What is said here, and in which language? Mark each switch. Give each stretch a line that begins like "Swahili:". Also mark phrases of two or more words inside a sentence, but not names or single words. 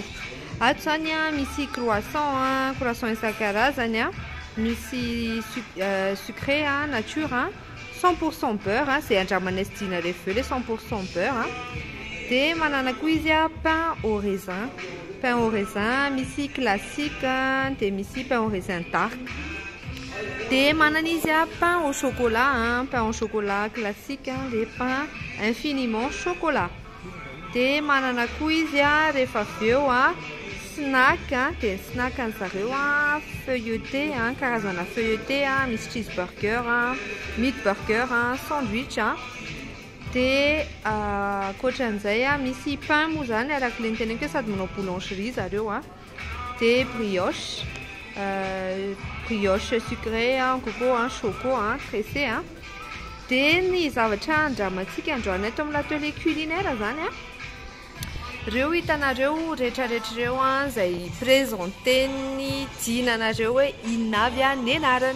Malagasy: Ato zany misy
French: croissant croissant
Malagasy: isan-karazany misy
French: sucré nature 100% beurre c'est
Malagasy: andramanay sy dina rehefa
French: le 100% beurre
Malagasy: dia manana koa izy
French: pain au raisin
Malagasy: misy classique dia misy
French: pain au raisin dark
Malagasy: dia manana izy
French: pain au chocolat classique
Malagasy: dia
French: pain infiniment chocolat
Malagasy: dia manana koa izy rehefa avy eo snack dia ny snack an'zareo feuilleté karazana feuilleté misy
English: cheeseburger meat burger sandwich
Malagasy: dia ankoatran'izay misy pain moa zany araka le niteneniko hoe sady manao boulangerie zareo dia
French: brioche brioche sucré coco choco tressé
Malagasy: dia ny zavatra andramantsika androany eto amin'ny
French: l'atelier culinaire
Malagasy: zany reo hitanareo rehetrarehetra reo izay présenté-ny dinanareo hoe inona avy ny anarany.